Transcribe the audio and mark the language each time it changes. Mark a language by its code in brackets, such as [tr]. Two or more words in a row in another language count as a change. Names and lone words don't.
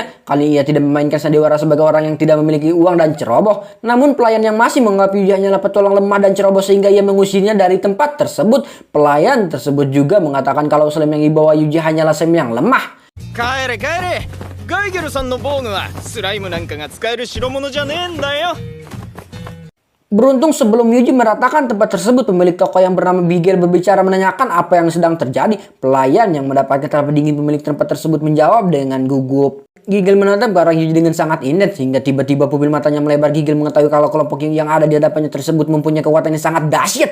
[id] Kali ia tidak memainkan sandiwara sebagai orang yang tidak memiliki uang dan ceroboh. Namun pelayan yang masih menganggap Yuji hanyalah petualang lemah dan ceroboh sehingga ia mengusirnya dari tempat tersebut. Pelayan tersebut juga mengatakan kalau slime yang dibawa Yuji hanyalah slime yang lemah. [ja] 帰れ帰れガイゲルさんの防具はスライムなんかが使える代物じゃねえんだよ [id] Beruntung sebelum Yuji meratakan tempat tersebut, pemilik toko yang bernama Bigel berbicara menanyakan apa yang sedang terjadi. Pelayan yang mendapatkan terapi dingin pemilik tempat tersebut menjawab dengan gugup. Gigel menatap ke arah Yuji dengan sangat intens hingga tiba-tiba pupil matanya melebar. Gigel mengetahui kalau kelompok yang ada di hadapannya tersebut mempunyai kekuatan yang sangat dahsyat.